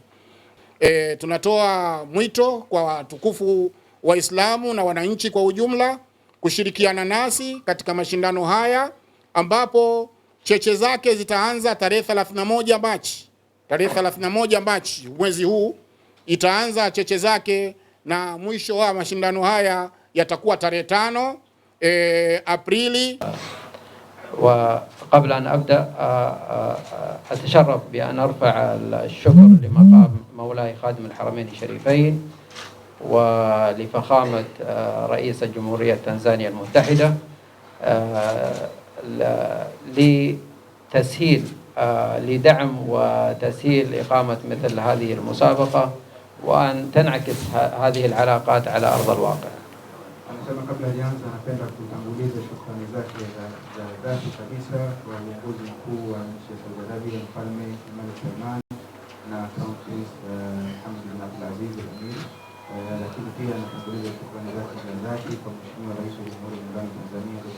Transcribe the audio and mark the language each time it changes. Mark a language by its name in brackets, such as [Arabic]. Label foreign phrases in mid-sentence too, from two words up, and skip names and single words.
[Swahili] Tunatoa mwito kwa watukufu Waislamu na wananchi kwa ujumla kushirikiana nasi katika mashindano haya, ambapo cheche zake zitaanza tarehe 31 Machi. Tarehe 31 Machi mwezi huu itaanza cheche zake, na mwisho wa mashindano haya yatakuwa tarehe 5 Aprili. [Arabic] وقبل أن أبدأ أتشرف بأن أرفع الشكر لمقام مولاي خادم الحرمين الشريفين ولفخامة رئيس جمهورية تنزانيا المتحدة لتسهيل لدعم وتسهيل إقامة مثل هذه المسابقة وأن تنعكس هذه العلاقات على أرض الواقع. [Swahili] Anasema kabla hajaanza anapenda kutanguliza shukrani zake za dhati kabisa kwa uongozi mkuu wa nchi ya Saudi Arabia, Mfalme Mohammed bin Salman na [English] Crown Prince [Swahili] Hamad bin Abdulaziz Al-Amir, lakini pia anatanguliza shukrani zake za dhati kwa Mheshimiwa Rais wa Jamhuri ya Muungano wa Tanzania Dr.